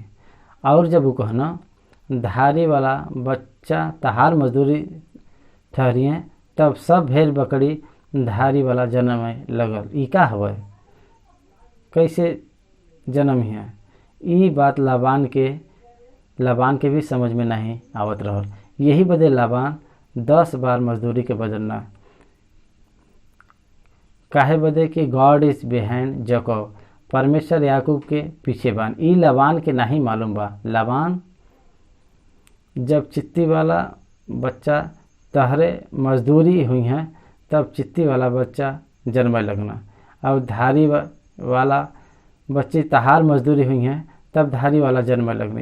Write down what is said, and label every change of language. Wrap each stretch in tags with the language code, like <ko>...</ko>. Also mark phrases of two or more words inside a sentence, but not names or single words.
<bho>और जब वो कहना धारी वाला बच्चा तहार मजदूरी ठहरिए, तब सब भेड़ बकरी धारी वाला जन्म लगल। ई का हवे? कैसे जन्म है। ई बात लाबान के भी समझ में नहीं आवत रहल। यही बदे लाबान 10 बार मजदूरी के बदलना। काहे बदे कि</bho> <en>God is behind Jacob,</en> <bho>परमेश्वर याकूब के पीछे बान। ई लाबान के नहीं मालूम बा। लाबान जब चित्ती वाला बच्चा तहरे मजदूरी हुई हैं तब चित्ती वाला बच्चा जन्मे लगना, और धारी वाला बच्चे तहार मजदूरी हुई हैं तब धारी वाला जन्म लगनी।</bho>